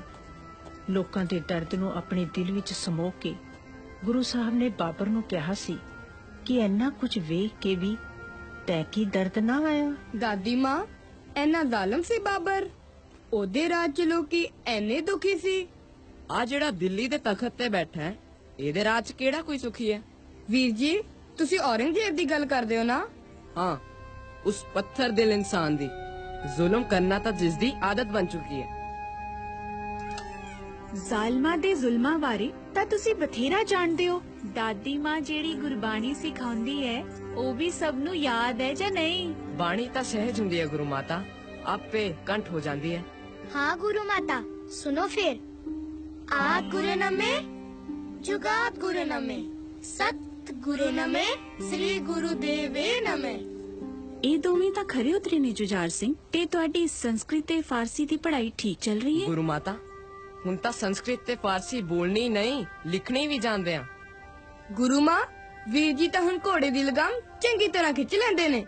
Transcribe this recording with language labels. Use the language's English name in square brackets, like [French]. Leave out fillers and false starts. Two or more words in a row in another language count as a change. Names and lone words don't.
[Punjabi] ਲੋਕਾਂ ਦੇ ਦਰਦ ਨੂੰ ਅਪਨੇ ਦਿਲ ਵਿਚ ਸਮੋ ਕੇ ਗੁਰੂ ਸਾਹਬ ਨੇ ਬਾਬਰ ਨੂੰ ਕਹਾ ਸੀ ਕਿ ਇੰਨਾ ਕੁਛ ਵੇਖ ਕੇ ਭੀ ਤੈ ਕੀ ਦਰਦ ਨਾ ਆਇਆ। ਦਾਦੀ ਮਾਂ, ਇੰਨਾ ਜਾਲਮ ਸੀ ਬਾਬਰ? ਓਦੇ ਰਾਜ ਚ ਲੋਕੀ ਏਨੇ ਦੁਖੀ ਸੀ? ਆ ਜੇੜਾ ਦਿੱਲੀ ਦੇ ਤਖਤ ਤੇ ਬੈਠਾ ਹੈ, ਇਹਦੇ ਰਾਜ 'ਚ ਕਿਹੜਾ ਕੋਈ ਸੁਖੀ ਹੈ? ਵੀਰ ਜੀ ਤੁਸੀਂ ਔਰੰਗਜ਼ੇਬ ਦੀ ਗੱਲ ਕਰਦੇ ਹੋ ਨਾ? ਹਾਂ, ਉਸ ਪੱਥਰ ਦਿਲ ਇਨਸਾਨ ਦੀ। ਜ਼ੁਲਮ ਕਰਨਾ ਤਾਂ ਜਿਸ ਦੀ ਆਦਤ ਬਣ ਚੁੱਕੀ ਹੈ। ਜ਼ਾਲਮਾਂ ਦੇ ਜ਼ੁਲਮਾਂ ਬਾਰੇ ਤਾਂ ਤੁਸੀਂ ਬਥੇਰਾ ਜਾਣਦੇ ਹੋ। ਦਾਦੀ ਮਾਂ ਜਿਹੜੀ ਗੁਰਬਾਣੀ ਸਿਖਾਉਂਦੀ ਹੈ ਉਹ ਵੀ ਸਭ ਨੂੰ ਯਾਦ ਹੈ ਜਾਂ ਨਹੀਂ? ਬਾਣੀ ਤਾਂ ਸਹਿਜ ਹੁੰਦੀ ਹੈ ਗੁਰੂ ਮਾਤਾ, ਆਪੇ ਕੰਠ ਹੋ ਜਾਂਦੀ ਹੈ। ਹਾਂ ਗੁਰੂ ਮਾਤਾ ਸੁਨੋ ਫਿਰ। ਆਦ ਗੁਰੂ ਨਮੇ ਜੁਗਾਤ ਗੁਰੂ ਨਮੇ ਸਤ ਗੁਰੂ ਨਮੇ ਸ੍ਰੀ ਗੁਰੂਦੇਵੇ ਨਮੇ। ਇਹ ਦੋਵੇਂ ਤਾਂ ਖਰੇ ਉਤਰੇ ਨੇ ਜੁਝਾਰ ਸਿੰਘ। ਤੇ ਤੁਹਾਡੀ ਸੰਸਕ੍ਰਿਤ ਤੇ ਫਾਰਸੀ ਦੀ ਪੜ੍ਹਾਈ ਠੀਕ ਚੱਲ ਰਹੀ ਹੈ? ਗੁਰੂ ਮਾਤਾ ਹੁਣ ਤਾਂ ਸੰਸਕ੍ਰਿਤ ਤੇ ਫਾਰਸੀ ਬੋਲਣੀ ਨਹੀਂ ਲਿਖਣੀ ਵੀ ਜਾਣਦੇ ਆ। ਗੁਰੂ ਮਾਂ ਵੀਰ ਜੀ ਤਾਂ ਹੁਣ ਘੋੜੇ ਦੀ ਲਗਾਮ ਚੰਗੀ ਤਰ੍ਹਾਂ ਖਿੱਚ ਲੈਂਦੇ ਨੇ।